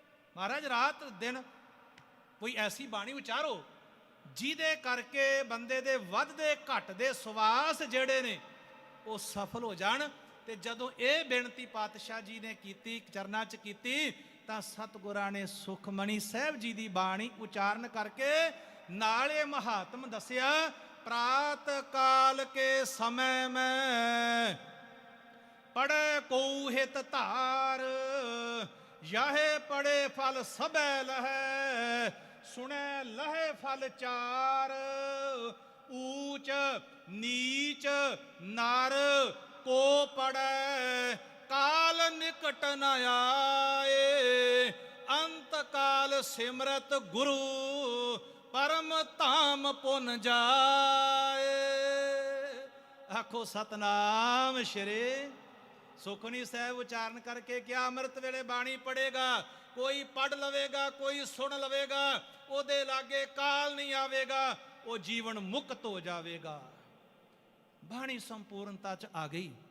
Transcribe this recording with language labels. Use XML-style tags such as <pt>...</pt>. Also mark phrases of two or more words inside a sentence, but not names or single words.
<pa>ਮਹਾਰਾਜ ਰਾਤ ਦਿਨ ਕੋਈ ਐਸੀ ਬਾਣੀ ਉਚਾਰੋ ਜਿਹਦੇ ਕਰਕੇ ਬੰਦੇ ਦੇ ਵੱਧਦੇ ਘਟਦੇ ਸਵਾਸ ਜਿਹੜੇ ਨੇ ਉਹ ਸਫਲ ਹੋ ਜਾਣ। ਤੇ ਜਦੋਂ ਇਹ ਬੇਨਤੀ ਪਾਤਸ਼ਾਹ ਜੀ ਨੇ ਕੀਤੀ, ਚਰਨਾਂ 'ਚ ਕੀਤੀ, ਤਾਂ ਸਤਿਗੁਰਾਂ ਨੇ ਸੁਖਮਣੀ ਸਾਹਿਬ ਜੀ ਦੀ ਬਾਣੀ ਉਚਾਰਨ ਕਰਕੇ ਨਾਲ ਇਹ ਮਹਾਤਮ ਦੱਸਿਆ, प्रात ਕਾਲ ਕੇ ਸਮੇਂ ਮੇਂ ਪੜ੍ਹੇ ਕੋ ਹਿਤ ਧਾਰ, ਯਹ ਪੜ੍ਹੇ ਫਲ ਸਬੇ ਲਹੇ, ਸੁਨੇ ਲਹੇ ਫਲ ਚਾਰ, ਊਂਚ ਨੀਚ ਨਰ ਕੋ ਪੜ੍ਹੇ ਕਾਲ ਨਿਕਟ ਨ ਆਏ, ਅੰਤ ਕਾਲ ਸਿਮਰਤ ਗੁਰੂ ਪਰਮ ਧਾਮ ਪੁਨ ਜਾਏ। ਆਖੋ ਸਤਨਾਮ ਸ੍ਰੀ ਸੁਖਮਨੀ ਸਾਹਿਬ ਉਚਾਰਨ ਕਰਕੇ ਕਿਹਾ ਅੰਮ੍ਰਿਤ ਵੇਲੇ ਬਾਣੀ ਪੜ੍ਹੇਗਾ, ਕੋਈ ਪੜ੍ਹ ਲਵੇਗਾ, ਕੋਈ ਸੁਣ ਲਵੇਗਾ, ਉਹਦੇ ਲਾਗੇ ਕਾਲ ਨਹੀਂ ਆਵੇਗਾ, ਉਹ ਜੀਵਨ ਮੁਕਤ ਹੋ ਜਾਵੇਗਾ। ਬਾਣੀ ਸੰਪੂਰਨਤਾ 'ਚ ਆ ਗਈ।</pa>